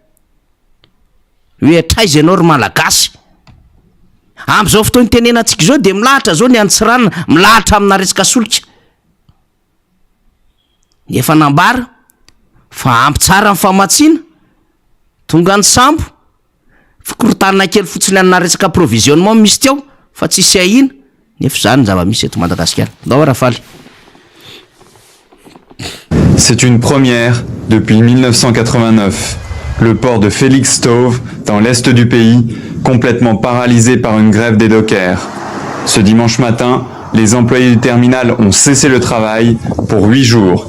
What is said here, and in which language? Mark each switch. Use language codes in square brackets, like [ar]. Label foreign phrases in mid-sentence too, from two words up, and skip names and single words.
[mg] hoe traiza ianao ry malagasy amin'izao fotoana tenenantsika izao dia milahatra zao ny antsiranana milahatra amina resaka solika efa nambara fa ampy tsara ny famatsiana tonga ny sambo fikorotanana kely fotsiny amina resaka provisionnement misy teo fa tsisy ahina nefa zany zava-misy eto Madagasikara. Ndao Rafaly. [fr] C'est une première depuis 1989. Le port de Felixstowe, dans l'est du pays, complètement paralysé par une grève des dockers. Ce dimanche matin, les employés du terminal ont cessé le travail pour 8 jours.